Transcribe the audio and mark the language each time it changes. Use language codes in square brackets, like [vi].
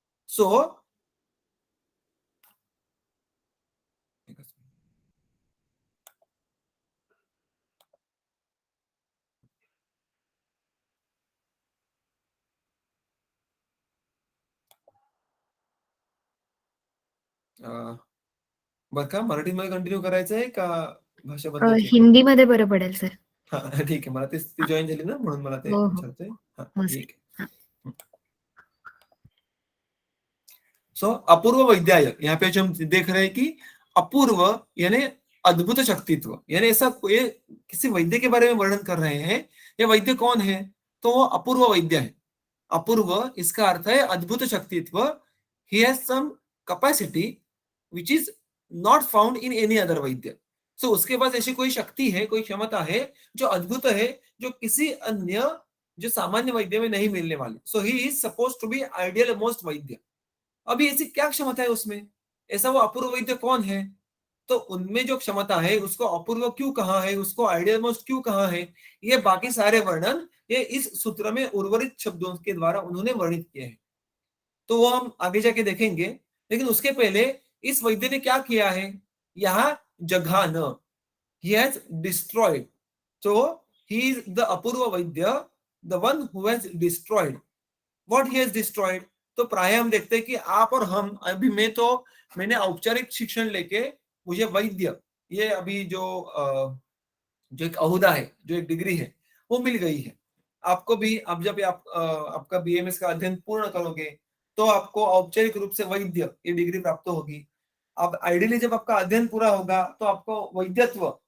[mr] So बरं का, मराठीमध्ये कंटिन्यू करायचंय का भाषा बदलायची? हिंदीमध्ये बरं पडेल सर. हा, ठीक आहे. मला ती जॉईन झाली ना म्हणून मला ते हो, हो. विचारतोय. हा, मस्त. ठीक आहे. [hi] सो अपूर्व वैद्याय, यहाँ पे जो हम देख रहे हैं कि अपूर्व यानी अद्भुत शक्तित्व, यानी ऐसा ये किसी वैद्य के बारे में वर्णन कर रहे हैं. ये वैद्य कौन है, तो वो अपूर्व वैद्य है. अपूर्व इसका अर्थ है अद्भुत शक्तित्व. [en] He has some capacity which is not found in any other vaidya. [hi] सो उसके पास ऐसी कोई शक्ति है, कोई क्षमता है जो अद्भुत है, जो किसी अन्य जो सामान्य वैद्य में नहीं मिलने वाली. [en] So he is suppose to be ideal most vaidya. [hi] अभी ऐसी क्या क्षमता है उसमें, ऐसा वो अपूर्व वैद्य कौन है, तो उनमें जो क्षमता है उसको अपूर्व क्यों कहा है, उसको आइडियल मोस्ट क्यों कहा है, ये बाकी सारे वर्णन ये इस सूत्र में उर्वरित शब्दों के द्वारा उन्होंने वर्णित किए हैं. तो वो हम आगे जाके देखेंगे. लेकिन उसके पहले इस वैद्य ने क्या किया है, यहाँ जघान, [en] he has destroyed. So he is the apurva vaidya, the one who has destroyed. What he has destroyed? [hi] तो प्राय हम देखते हैं कि आप और हम, अभी मैंने औपचारिक शिक्षण लेके मुझे वैद्य ये अभी जो एक अहुदा है, जो एक डिग्री है वो मिल गई है. आपको भी अब जब आपका बीएमएस का अध्ययन पूर्ण करोगे तो आपको औपचारिक रूप से वैद्य ये डिग्री प्राप्त होगी. अब आइडियली जब आपका अध्ययन पूरा होगा तो आपको वैद्यत्व